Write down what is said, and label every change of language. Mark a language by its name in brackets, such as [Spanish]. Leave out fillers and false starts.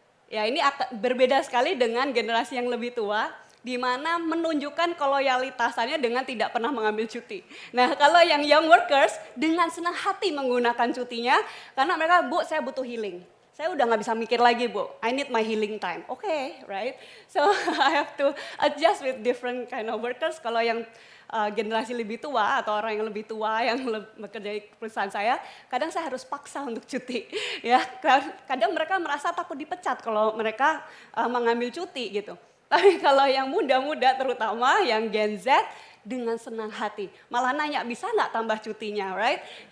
[Indonesian] Ya ini berbeda sekali dengan generasi yang lebih tua, di mana menunjukkan loyalitasannya dengan tidak pernah mengambil cuti. Nah, kalau yang [English] young workers [Indonesian] dengan senang hati menggunakan cutinya, karena mereka, Bu, saya butuh healing. saya udah nggak bisa mikir lagi, Bu. [English] I need my healing time. Okay, right? So I have to adjust with different kind of workers. [Indonesian] Kalau yang generasi lebih tua atau orang yang lebih tua yang bekerja di perusahaan saya, kadang saya harus paksa untuk cuti. Ya, kadang mereka merasa takut dipecat kalau mereka mengambil cuti gitu. Tapi kalau yang muda-muda terutama yang Gen Z dengan senang hati, malah nanya bisa nggak tambah cutinya, right?